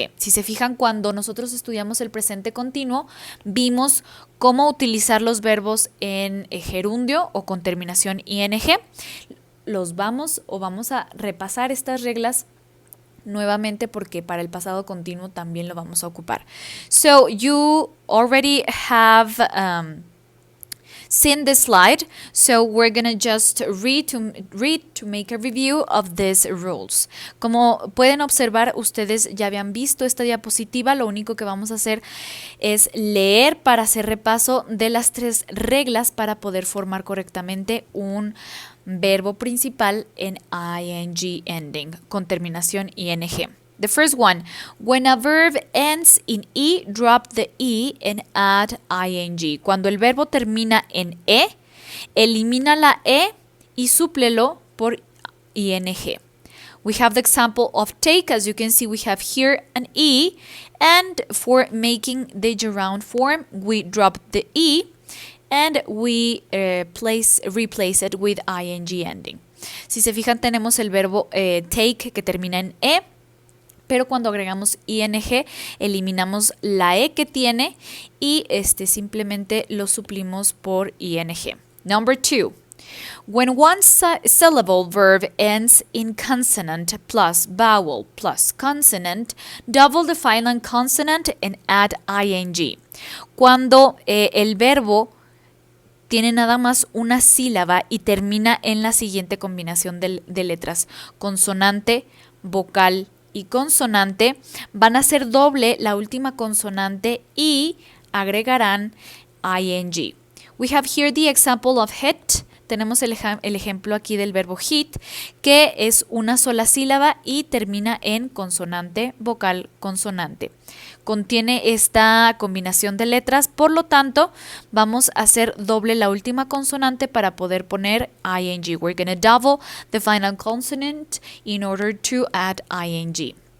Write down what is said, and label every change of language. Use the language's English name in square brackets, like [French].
[Spanish] Si se fijan, cuando nosotros estudiamos el presente continuo, vimos cómo utilizar los verbos en gerundio o con terminación ing. Vamos a repasar estas reglas nuevamente porque para el pasado continuo también lo vamos a ocupar. [English] So you already have seen the slide, so we're gonna just read to make a review of these rules. [Spanish] Como pueden observar, ustedes ya habían visto esta diapositiva. Lo único que vamos a hacer es leer para hacer repaso de las 3 reglas para poder formar correctamente un verbo principal en ing ending con terminación ing. [English] The first one, when a verb ends in E, drop the E and add ing. [Spanish] Cuando el verbo termina en E, elimina la E y súplelo por ing. [English] We have the example of take. As you can see, we have here an E, and for making the gerund form, we drop the E and we replace it with ing ending. [Spanish] Si se fijan, tenemos el verbo take que termina en E, pero cuando agregamos ing, eliminamos la E que tiene y simplemente lo suplimos por ing. [English] Number 2. When one syllable verb ends in consonant plus vowel plus consonant, double the final consonant and add ing. [Spanish] Cuando el verbo tiene nada más una sílaba y termina en la siguiente combinación de letras, consonante, vocal y consonante, van a hacer doble la última consonante y agregarán ing. [English] We have here the example of hit. [Spanish] Tenemos el ejemplo aquí del verbo hit, que es una sola sílaba y termina en consonante, vocal, consonante. Contiene esta combinación de letras, por lo tanto, vamos a hacer doble la última consonante para poder poner ing. [English] We're going to double the final consonant in order to add ing.